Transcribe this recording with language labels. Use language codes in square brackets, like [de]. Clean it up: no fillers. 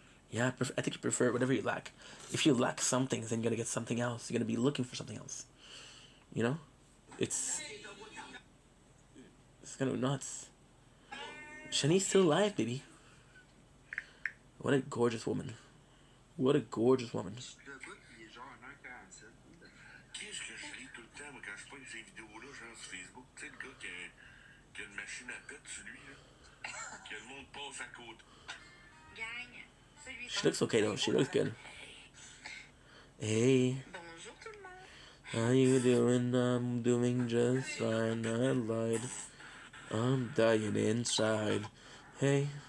[en] Yeah, I think you prefer whatever you lack. If you lack something, then you're gonna get something else. You're gonna be looking for something else. You know, it's it's kind of nuts. Shani's still alive, baby. What a gorgeous woman. What a gorgeous woman. [fr] Qu'est-ce que je lis tout le temps, moi, quand je pogne ces vidéos-là, genre sur Facebook? Tu sais, le gars qui a une machine à pète sur lui, là. Que le monde passe à côté. Gagne. [en] She looks okay though. She looks good. Hey, [fr] Bonjour tout le monde. [en] how you doing? I'm doing just fine. I lied. I'm dying inside. Hey.